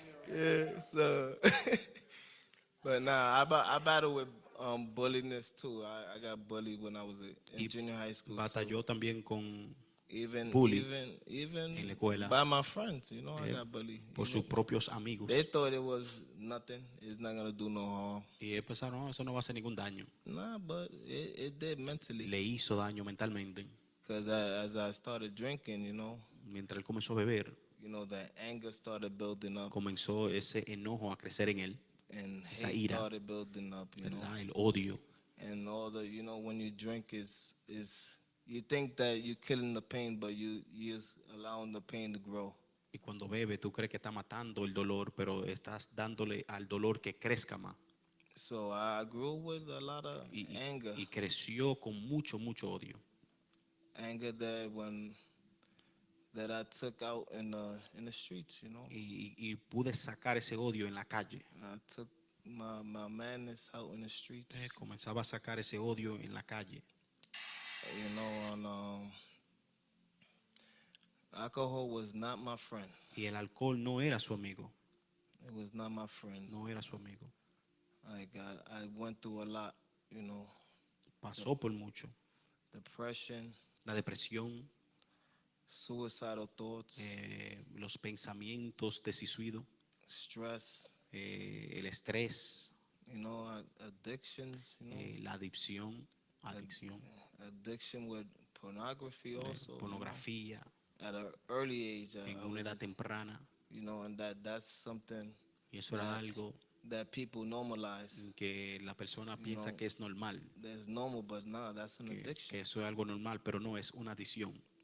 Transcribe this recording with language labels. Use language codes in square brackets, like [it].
[en] Yeah, so but nah, I battle with bulliness too. I got bullied when I was in [es] Y [en] junior high school too. [es] batalló también con [en] Even bully even [es] en la escuela [en] by my friends, you know, I eh, got bullied. [es] por sus [en] Even, [es] propios amigos. [en] they thought it was nothing. It's not gonna do no harm. [es] Y él pensaron, no, eso no va a hacer ningún daño. [en] Nah, but it did mentally. [es] Le hizo daño mentalmente. [en] Because as I started drinking, [es] Mientras él comenzó a beber, [en] the anger started building up [es] comenzó ese enojo a crecer en él, [en] and [es] esa [en] hate [es] ira, [en] started building up, [es] ¿verdad? El odio. [en] and all the, when you drink is you think that you're killing the pain, but you're just allowing the pain to grow. [es] Y cuando bebe, tú crees que está matando el dolor, pero estás dándole al dolor que crezca más. [en] So I grew with a lot of anger. [es] Y creció con mucho, mucho odio. [en] Anger that I took out in the streets, [es] Y pude sacar ese odio en la calle. [en] I took my madness out in the streets. [es] Comenzaba a sacar ese odio en la calle. [en] And alcohol was not my friend. [es] Y el alcohol no era su amigo. [en] It was not my friend. [es] No era su amigo. [en] I went through a lot, [es] Pasó por mucho. [en] Depression, [es] La depresión, [en] suicidal thoughts, [es] los pensamientos desuidos, [en] stress, [es] el estrés, [en] addictions, [es] la adicción [en] addiction with pornography also. [es] Pornografía, [en] At an early age, [es] en una edad temprana. [en] and that's something [es] Y eso era algo [en] that people normalize. [es] que la persona piensa que es normal. [en] That's normal, but no, that's an addiction. [es] Que eso es algo normal, pero no, es una adicción.